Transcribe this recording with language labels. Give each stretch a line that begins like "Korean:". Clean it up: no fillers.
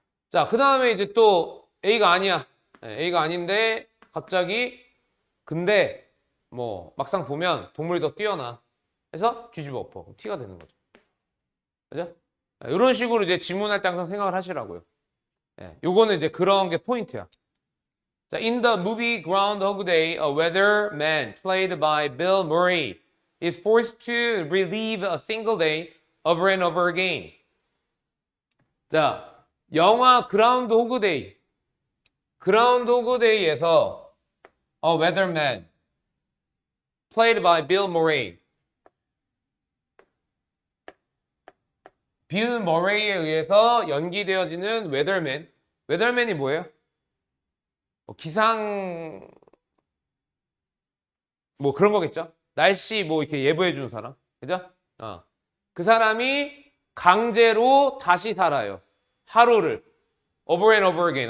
Korean: 자, 그 다음에 이제 또 A가 아니야. A가 아닌데 갑자기 근데 뭐 막상 보면 동물이 더 뛰어나. 해서 뒤집어 엎어. T가 되는 거죠. 그죠? 이런 식으로 이제 지문할 때 항상 생각을 하시라고요. 요거는 이제 그런 게 포인트야.
English: 자, in the movie Groundhog Day, a weatherman played by Bill Murray is forced to relive a single day over and over again.
Korean: 자, 영화 그라운드 호그 데이.
English: 그라운드 호그 데이에서 A Weatherman played by Bill Murray.
Korean: 빌 머레이에 의해서 연기되어지는 웨더맨. 웨더맨이 뭐예요? 기상 뭐 그런 거겠죠? 날씨 뭐 이렇게 예보해 주는 사람. 그죠? 그 사람이 강제로 다시 살아요. 하루를
English: over and over again.